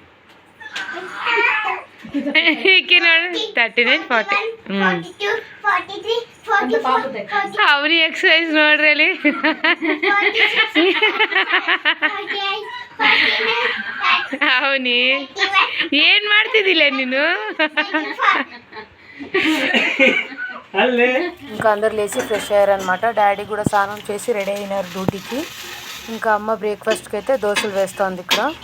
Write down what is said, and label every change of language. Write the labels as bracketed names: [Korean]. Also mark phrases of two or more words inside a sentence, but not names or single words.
[Kannada] 39, 40. 42, 43, 44, ಅವನಿ ಎಕ್ಸಸೈಸ್ ನೋಡ್ರಿ ಅಲ್ಲಿ. 48, ಅವನಿ ಏನ್ ಮಾಡ್ತಿದ್ದಿಲ್ಲ ನೀನು? [Telugu] ఇంకా అందరు లేచి ఫ్రెష్ అయ్యారనమాట. డాడీ కూడా స్నానం చేసి రెడీ అయినారు డ్యూటీకి. ఇంకా అమ్మ బ్రేక్ఫాస్ట్కి అయితే దోశలు వేస్తోంది ఇక్కడ.